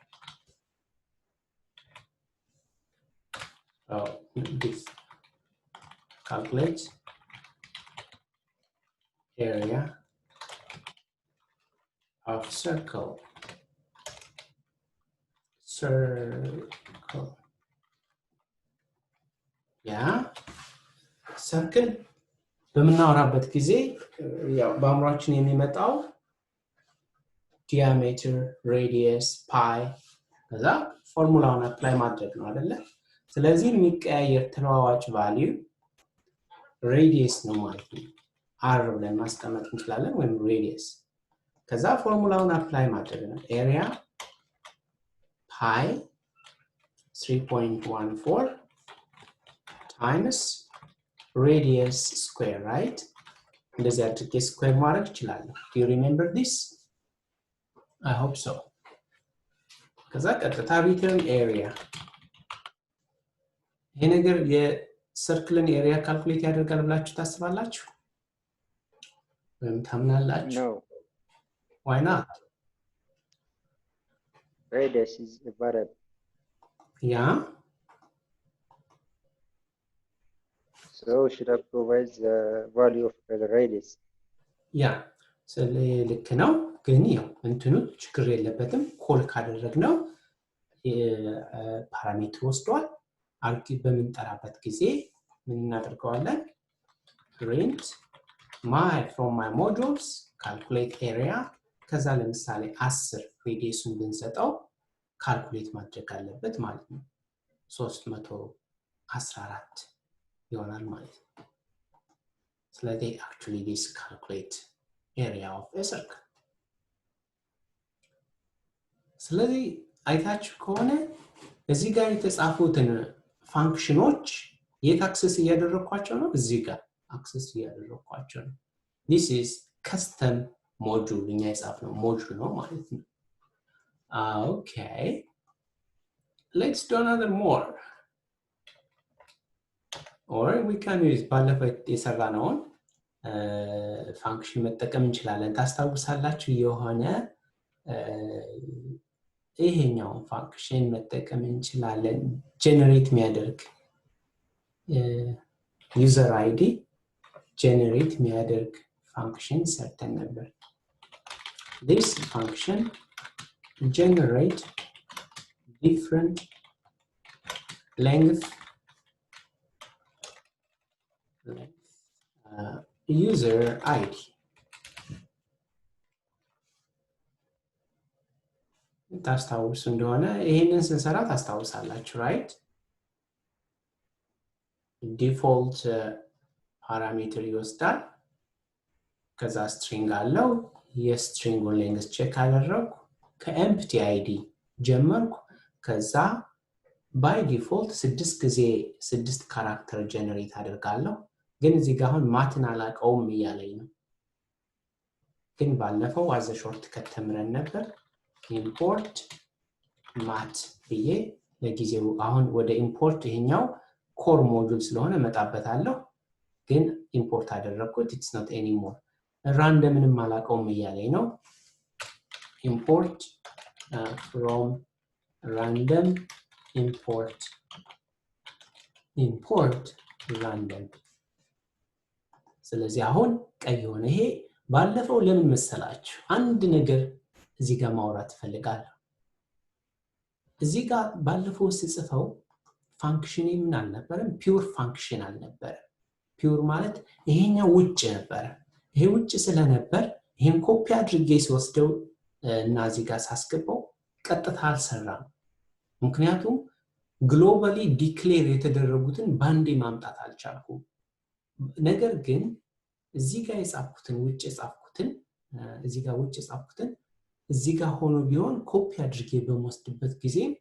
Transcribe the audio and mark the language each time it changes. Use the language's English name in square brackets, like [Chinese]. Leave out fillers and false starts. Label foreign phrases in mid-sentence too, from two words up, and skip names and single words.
[English] this calculate area of circle yeah circle [Amharic] በመናወራበት ጊዜ ያው በአምራችን የሚመጣው [English] diameter radius pi [Amharic] ከዛ ፎርሙላውን አፕላይ ማድረግ ነው አይደለ ስለዚህ የሚቀያየር ተለዋዋጭ ቫልዩ radius ነው ማለት ነው r ብለን ማስቀመጥ እንችላለን ወይም radius ከዛ ፎርሙላውን አፕላይ ማድረግ ነው area [English] pi 3.14 times radius square right [Amharic] እንደዚህ አድርጌ square ማድረግ እችላለሁ [English] do you remember this I hope so [Amharic] ከዛ ቀጥታ [English] return area [Amharic] ይሄ ነገር የሰርክልን ኤሪያ ካልኩሌት ያደርጋል ብላችሁ ታስባላችሁ ወይም ታምናላችሁ [English] No. Why not? radius is a variable. Yeah. So should I provide the value of the radius? Yeah. So [Amharic] ልክ ነው ግን ያው እንትኑ ችግር የለበትም ኮል ካደረግነው ፓራሜትር ወስዷል አርጊ በምንጠራበት ጊዜ ምን እናደርገዋለን [English] print my from my modules calculate area [Amharic] ከዛ ለምሳሌ 10 ሬዲየሱን ብንሰጠው ካልኩሌት ማድረግ አለበት ማለት ነው [English] 314 [Amharic] ይሆናል ማለት ነው ስለዚህ [English] actually this calculate area of a circle [Amharic] ስለዚህ አይታችሁ ከሆነ እዚህ ጋር የተጻፉትን ፋንክሽኖች የት አክሰስ እያደረኳቸው ነው እዚህ ጋር አክሰስ እያደረኳቸው ነው [English] this is custom module [Amharic] እኛ የጻፍነው module ነው ማለት ነው [English] okay let's do another more or we can use [Amharic] ባለፈው የሰራነውን ፋንክሽን መጠቀም እንችላለን ታስታውሳላችሁ የሆነ ይሄኛው ፋንክሽን መጠቀም እንችላለን ጀነሬት የሚያደርግ [English] user id generate [Amharic] የሚያደርግ function ሰርተን ነበር [English] this function generate different length user id [Amharic] ታስታውሱ እንደሆነ ይሄንን ስንሰራ ታስታውሳላችሁ [English] right default parameter [Amharic] ይወስዳል ከዛ string አለው የ [English] string length check [Amharic] አደረኩ ከempty id ጀመርኩ ከዛ [English] by default 6 [Amharic] ጊዜ 6 ካራክተር ጀነሬት አደርጋለሁ ግን እዚህ ጋር አሁን ማትን አላቀውም እያለኝ ነው ግን ባለፈው [English] as a shortcut [Amharic] ተምረን ነበር [English] import mat [Amharic] ብዬ ለጊዜው አሁን ወደ import ይሄኛው core module ስለሆነ መጣበታለሁ ግን import አደረኩት [English] it's not anymore [Amharic] randomንም አላቀውም እያለኝ ነው [English] import from random import [Amharic] random ስለዚህ አሁን ቀይ ሆነ ይሄ ባለፈው ለምን መሰላችሁ አንድ ነገር እዚህ ጋር ማውራት ፈልጋለሁ እዚህ ጋር ባለፈው ሲጽፈው ፋንክሽን ምን አልነበረም [English] pure function [Amharic] አልነበረ ፒውር ማለት ይሄኛው ውጭ ነበር ይሄ ውጭ ስለነበር ይሄን ኮፒ አድርጌ ሲወስደው እና እዚህ ጋር ሳስገባው ቀጥታ አልሰራም ምክንያቱም [English] globally declare [Amharic] የተደረጉትን ባንዴ ማምጣት አልቻልኩም ነገር ግን እዚህ ጋር የጻፍኩትን ውጭ የጻፍኩትን እዚህ ጋር ውጭ የጻፍኩትን እዚህ ጋር ሆኖ ቢሆን ኮፒ አድርጌ በመወስድበት ጊዜ